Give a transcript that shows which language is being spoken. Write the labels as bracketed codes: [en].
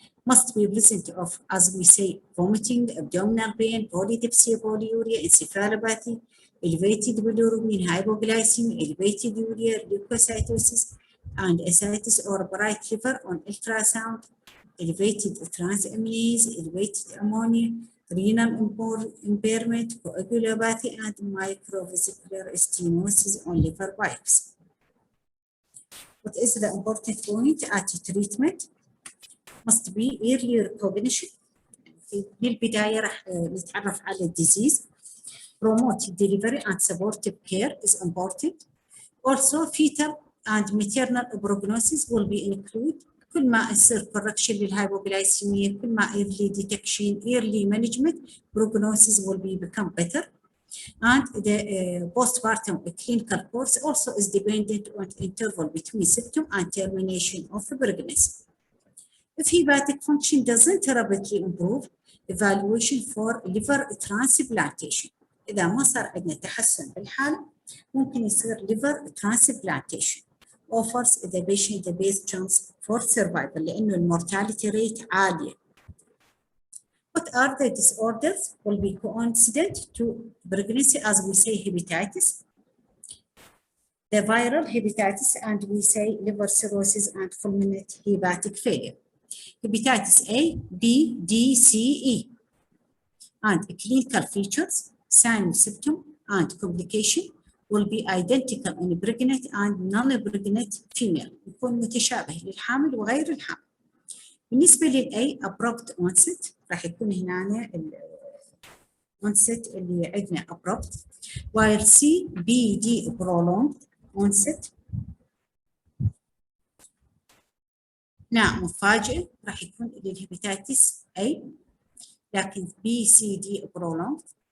[en] Must be present of, as we say, vomiting, abdominal pain, polydipsia, polyuria, encephalopathy, elevated bilirubin, hypoglycemia, elevated urea, leukocytosis, and ascites or bright liver on ultrasound, elevated transaminase, elevated ammonia, renal impairment, coagulopathy, and microvesicular stenosis on liver biopsy. What is the important point at treatment? Must be early recognition. [ar] من البداية راح نتعرف على الديزيز. [en] Promote delivery and supportive care is important. Also, fetal and maternal prognosis will be included. [ar] كل ما يصير [en] correction للهايبوغلايسيميا، كل ما early detection, early management, prognosis will become better. And the postpartum clinical course also is dependent on interval between symptom and termination of pregnancy. If hepatic function doesn't rapidly improve, evaluation for liver transplantation. [ar] إذا ما صار عندنا تحسن بالحالة ممكن يصير [en] liver transplantation. offers the patient the best chance for survival [ar] لأنه المورتاليتي [en] rate عالية. What are the disorders will be coincident to pregnancy as we say hepatitis, the viral hepatitis, and we say liver cirrhosis and fulminant hepatic failure. Hepatitis A, B, D, C, E. And clinical features, sign, symptom, and complication will be identical in pregnant and non-pregnant female. [ar] يكون متشابه للحامل وغير الحامل. بالنسبة للأي [en] abrupt onset [ar] راح يكون هنا onset اللي عندنا abrupt، [en] while C, B, D prolonged onset. [ar] مفاجئ راح يكون للهيباتيتس A، لكن B, C, D prolonged.